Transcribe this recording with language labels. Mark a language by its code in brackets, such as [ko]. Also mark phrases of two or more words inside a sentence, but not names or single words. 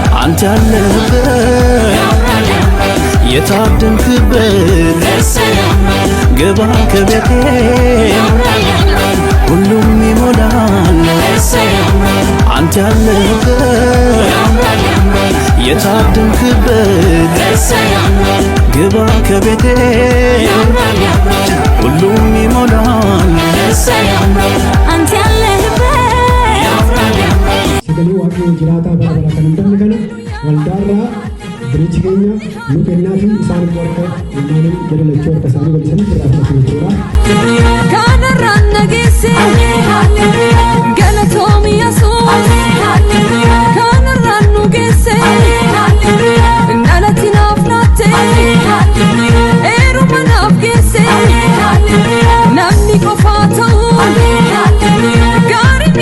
[am] አንተ ያለህበት የታደንክበት ግባ ከቤቴ ሁሉም ይሞላል አንተ ያለህበት የታደንክበት ግባ ከቤቴ ሁሉም ይሞላል አንተ ያለህበት [om] Sagalee waaqayyoo jiraataa bara bara kan hin dabne kana waldaarraa birichi keenya nu kennaa fi isaan warqa ilmaanii gadalachuu harka isaanii bal'isanii irraa fudhatu jechuudha. Kanarraan nageesse galatoomi Yesuus kanarraan nu geesse dhalatti naaf laatte eeruma naaf geesse namni qofaa ta'u gaarii